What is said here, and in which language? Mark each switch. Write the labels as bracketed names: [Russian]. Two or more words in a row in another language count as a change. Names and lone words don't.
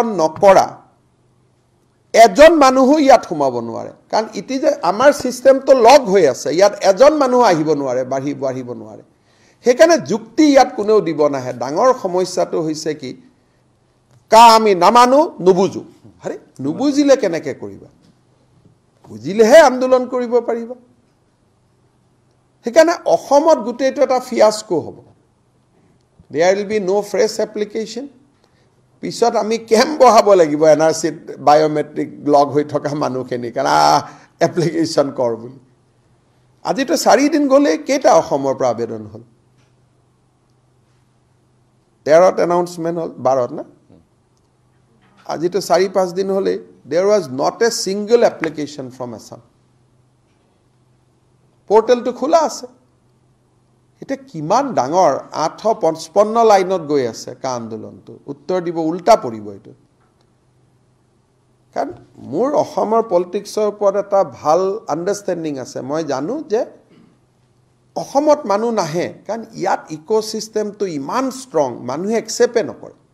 [Assamese] নকৰা এজন মানুহ ইয়াত সোমাব নোৱাৰে কাৰণ ইতি যে আমাৰ সিস্টেমটো লগ হৈ আছে ইয়াত এজন মানুহ আহিব নোৱাৰে বাঢ়িব নোৱাৰে হেকাৰণে যুক্তি ইয়াত কোনেও দিব নাহে ডাঙৰ সমস্যাটো হৈছে কি কা আমি নামানো নুবুজো আৰে নুবুজিলে কেনেকে কৰিবা বুজিলেহে আন্দোলন কৰিব পাৰিবা সেইকাৰণে অসমত গোটেইটো এটা ফিয়াস্কো হ'ব [English] there will be no fresh application [Assamese] পিছত আমি কেম্প বহাব লাগিব এনআৰসিত বায়োমেট্ৰিক লগ হৈ থকা মানুহখিনি কাৰণ এপ্লিকেশ্যন কৰ বুলি আজিতো 4 দিন গ'লে কেইটা অসমৰ পৰা আবেদন হ'ল 13ত এনাউন্সমেন্ট হ'ল 12ত না আজিতো 4-5 দিন হ'লে [English] there was not a single application from Assam [Assamese] পোর্টেলটো খোলা আছে এটা কিমান ডাঙৰ 855 লাইনত গৈ আছে কা আন্দোলনটো উত্তৰ দিব উল্টা পৰিব এটো কাৰণ মোৰ অসমৰ পলিটিক্সৰ ওপৰত এটা ভাল আন্ডাৰষ্টেণ্ডিং আছে মই জানো যে অসমত মানুহ নাহে কাৰণ ইয়াত ইকোসিস্টেমটো ইমান ষ্ট্ৰং মানুহে একসেপ্ট নকৰে